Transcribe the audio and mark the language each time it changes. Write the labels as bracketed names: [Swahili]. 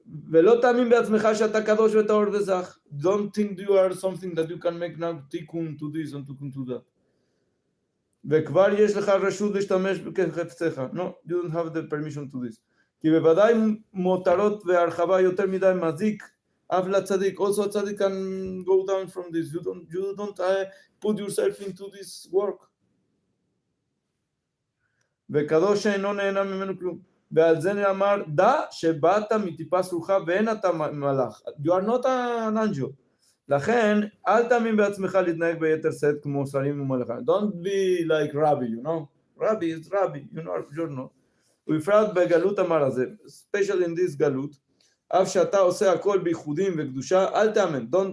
[Hebrew] ולא תאמין בעצמך שאתה קדוש וטהור וזך. [English] Don't think you are something that you can make now תיקון to this and תיקון to that. [Hebrew] וכבר יש לך רשות להשתמש בכחפצך. [English] No, you don't have the permission to this. [Hebrew] כי בוודאי מותרות והרחבה יותר מדי מזיק אף לצדיק. [English] Also a tzaddik can go down from this. You don't put yourself into this work. [Hebrew] וקדוש שאינו נהנה ממנו כלום. ועל זה נאמר, דע שבאת מטיפה סרוחה ואין אתה מלאך. [English] You are not an angel. [Hebrew] לכן, אל תאמין בעצמך להתנהג ביתר שאת כמו שרים ומלאכים. [English] Don't be like Rabbi, you know. Rabbi is Rabbi, you're not. [Hebrew] ובפרט בגלות אמר הזה, [English] especially in this [Hebrew] גלות, אף שאתה עושה הכל בייחודים וקדושה, אל תאמן.